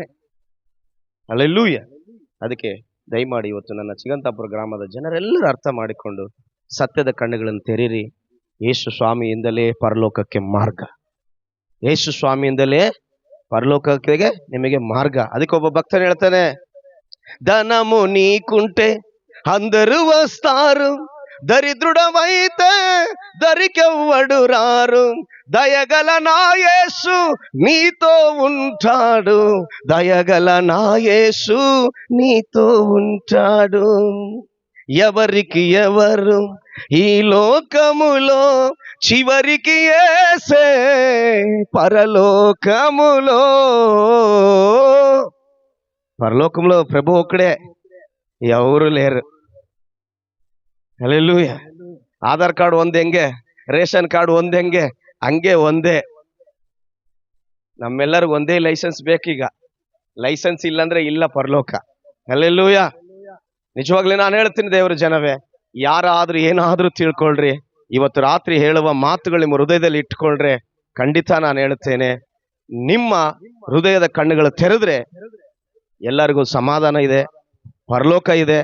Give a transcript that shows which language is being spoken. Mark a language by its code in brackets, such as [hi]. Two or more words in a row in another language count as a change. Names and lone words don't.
[kn] ಹಲ್ಲೆಲೂಯಾ. ಅದಕ್ಕೆ ದಯಮಾಡಿ ಇವತ್ತು ನನ್ನ ಚಿಗಂತಾಪುರ ಗ್ರಾಮದ ಜನರೆಲ್ಲರೂ ಅರ್ಥ ಮಾಡಿಕೊಂಡು ಸತ್ಯದ ಕಣ್ಣುಗಳನ್ನು ತೆರೀರಿ. ಯೇಸು ಸ್ವಾಮಿಯಿಂದಲೇ ಪರಲೋಕಕ್ಕೆ ಮಾರ್ಗ, ಯೇಸು ಸ್ವಾಮಿಯಿಂದಲೇ ಪರಲೋಕಕ್ಕೆ ನಿಮಗೆ ಮಾರ್ಗ. ಅದಕ್ಕೆ ಒಬ್ಬ ಭಕ್ತನು ಹೇಳ್ತಾನೆ, [te] ధనము నీకుంటే అందరూ వస్తారు, దరిద్రుడమైతే దరికెవ్వడు రారు, దయగల నా యేసు నీతో ఉంటాడు, దయగల నా యేసు నీతో ఉంటాడు. ఎవరికి ఎవరు ఈ లోకములో, చివరికి యేసే పరలోకములో. పరలోకంలో ప్రభు ఒక్కడే, ఎవరు లేరు. [kn] ಹಲ್ಲೆಲೂಯಾ. ಆಧಾರ್ ಕಾರ್ಡ್ ಒಂದ್ ಹೆಂಗೆ, ರೇಷನ್ ಕಾರ್ಡ್ ಒಂದ್ ಹೆಂಗೆ, ಹಂಗೆ ಒಂದೇ. ನಮ್ಮೆಲ್ಲರಿಗೂ ಒಂದೇ ಲೈಸೆನ್ಸ್ ಬೇಕೀಗ. ಲೈಸೆನ್ಸ್ ಇಲ್ಲಾಂದ್ರೆ ಇಲ್ಲ ಪರಲೋಕ. ಹಲ್ಲೆಲೂಯಾ. ನಿಜವಾಗ್ಲೂ ನಾನು ಹೇಳ್ತೀನಿ, ದೇವರ ಜನವೇ, ಯಾರಾದ್ರೂ ಏನಾದ್ರೂ ತಿಳ್ಕೊಳ್ರಿ, ಇವತ್ತು ರಾತ್ರಿ ಹೇಳುವ ಮಾತುಗಳು ನಿಮ್ಮ ಹೃದಯದಲ್ಲಿ ಇಟ್ಕೊಳ್ರೆ, ಖಂಡಿತ ನಾನು ಹೇಳುತ್ತೇನೆ, ನಿಮ್ಮ ಹೃದಯದ ಕಣ್ಣುಗಳು ತೆರೆದ್ರೆ ಎಲ್ಲರಿಗೂ ಸಮಾಧಾನ ಇದೆ, ಪರಲೋಕ ಇದೆ.